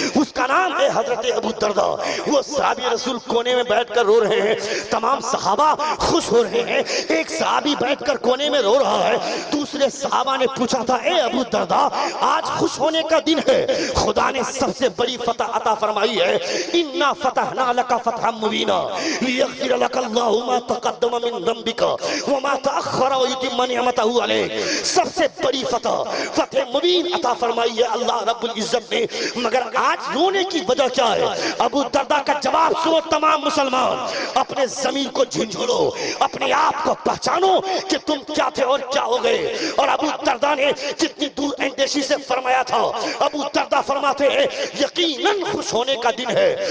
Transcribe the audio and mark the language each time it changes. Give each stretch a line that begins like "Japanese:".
Urdu: اس کا نام ہے حضرت ابو درداء. وہ صحابی رسول کونے میں بیٹھ کر رو رہے ہیں. تمام صحابہ خوش ہو رہے ہیں. ایک صحابی بیٹھ کر کونے میں رو رہا ہے. دوسرے صحابہ نے پوچھا تھا اے ابو درداء آج خوش ہونے کا دن ہے. خدا نے سب سے بڑی فتح عطا فرمائی ہے.
Arabic: انا فتحنا لك فتحا مبینا لیغفر لك الله ما تقدم من ذنبك وما تأخر ويتم نعمته عليك.
Urdu: سب سے بڑی فتح مبین عطا فرمائی ہے اللہ رب العزت نے. مگر آج رونے کی وجہ کیا ہے؟ ابو درداء کا جواب سنو تمام مسلمان. اپنے ضمیر کو جھنجھوڑو اپنے آپ کو پہچانو کہ تم کیا تھے اور کیا ہو گئے. اور ابو درداء نے جتنی دور اندیشی سے فرمایا تھا ابو درداء فرماتے ہیں یقیناً خوش ہونے کا دن ہے.